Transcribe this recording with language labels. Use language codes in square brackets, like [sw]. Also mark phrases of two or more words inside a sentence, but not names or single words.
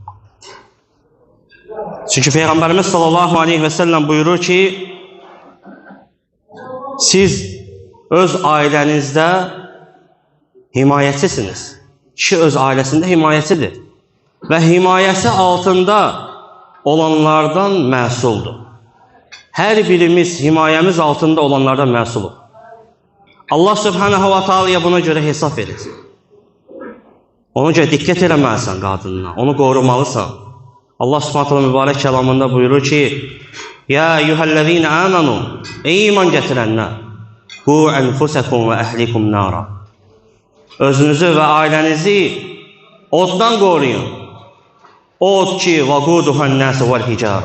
[az] Çünki Peyğəmbərimiz [ar] صلى الله عليه وسلم [az] buyurur ki, siz öz ailənizdə himayəçisiniz. Kişi öz ailəsində himayəçidir və himayəsi altında olanlardan məsuldur. Hər birimiz himayəmiz altında olanlardan məsuldur. Allah [ar] سبحانه وتعالى [az] buna görə hesab verir. Ona görə diqqət eləməlisən qadınına, onu qorumalısan. Allah [ar] سبحانه وتعالى [az] mübarək kəlamında buyurur ki, [ar] يا أيها الذين آمنوا, [az] ey iman gətirənlər, [ar] قوا أنفسكم وأهليكم نارا. [az] Özünüzü və ailənizi oddan qoruyun. Od ki, [ar] وقودها الناس والحجارة.